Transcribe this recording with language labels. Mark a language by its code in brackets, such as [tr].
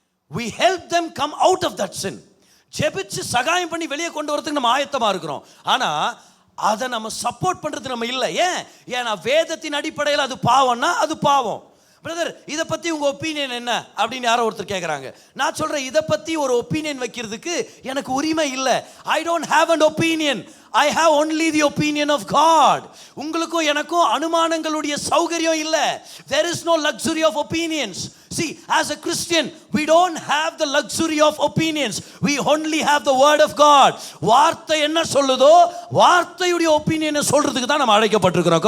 [en] We help them come out of that sin. [ta] ஜெபிச்சு சகாயம் பண்ணி வெளியே கொண்டு வரதுக்கு நம்ம ஆயத்தமாக இருக்கிறோம். ஆனால் அதை நம்ம சப்போர்ட் பண்ணுறது நம்ம இல்லை. ஏன்னா வேதத்தின் அடிப்படையில் அது பாவம்னா அது பாவம். பிரதர், இதை பற்றி உங்கள் ஒப்பீனியன் என்ன அப்படின்னு யாரோ ஒருத்தர் கேட்குறாங்க. நான் சொல்கிறேன், இதை பற்றி ஒரு ஒப்பீனியன் வைக்கிறதுக்கு எனக்கு உரிமை இல்லை. [en] I don't have an opinion. I have only the opinion of God. [ta] உங்களுக்கும் எனக்கும் அனுமானங்களுடைய சௌகரியம் இல்லை. [en] There is no luxury of opinions. See, as a Christian, we don't have the luxury of opinions. We only have the word of God. [ta] வார்த்தை என்ன சொல்லுதோ வார்த்தையுடைய ஒப்பீனியனை சொல்றதுக்கு தான் நம்ம அழைக்கப்பட்டிருக்கிறோம்.